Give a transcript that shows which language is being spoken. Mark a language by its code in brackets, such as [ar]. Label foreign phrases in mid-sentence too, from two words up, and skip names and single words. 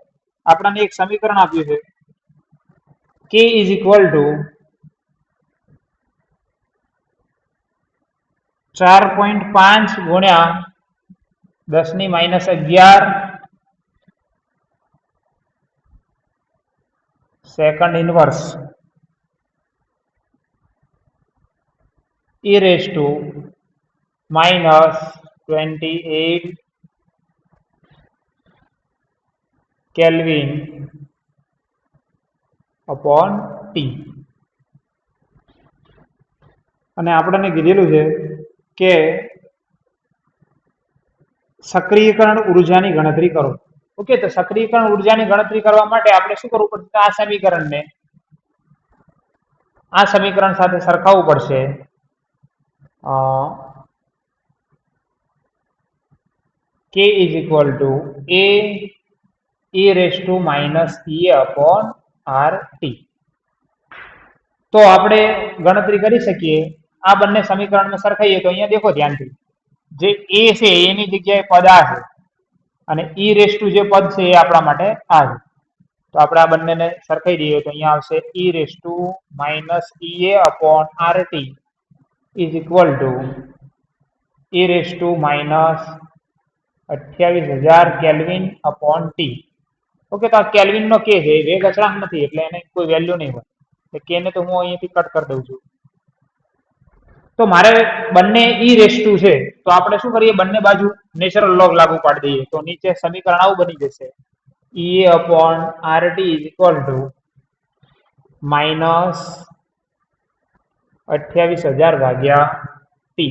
[gu] આપણને એક સમીકરણ આપ્યું છે [en] k is equal to 4.5 [gu] ગુણ્યા 10⁻11 [en] second inverse e raised to minus 28 Kelvin upon T. [gu] અને આપણને કીધેલું છે કે સક્રિયકરણ ઉર્જાની ગણતરી કરો. ઓકે, તો સક્રિયકરણ ઉર્જાની ગણતરી કરવા માટે આપણે શું કરવું પડશે? આ સમીકરણને આ સમીકરણ સાથે સરખાવવું પડશે. [en] K is equal to a e raised to minus e upon RT. [gu] તો આપણે ગણતરી કરી શકીએ. આ બંને સમીકરણને સરખાઈએ તો અહીંયા દેખો ધ્યાનથી, જે a છે એની જગ્યાએ પદ આ છે અને [en] e raised to [gu] જે પદ છે એ આપણા માટે આ છે. તો આપણે આ બંનેને સરખાઈ દઈએ તો અહીંયા આવશે [en] e raised to minus ea upon RT is equal to e raised to minus 28,000 Kelvin upon T. [gu] ઓકે, તો આ કેલ્વિન નો કે છે, વેગ અચળાંક નથી એટલે એને કોઈ વેલ્યુ નહીં હોય. એટલે કે ને તો હું અહીંયાથી કટ કરી દઉં છું. તો મારે બંને [en] e raise to [gu] છે તો આપણે શું કરીએ? બંને બાજુ [en] natural log [gu] લાગુ પાડી દઈએ તો નીચે સમીકરણ આવું બની જશે: [en] E upon RT is equal to minus 28,000 [gu] ભાગ્યા ટી.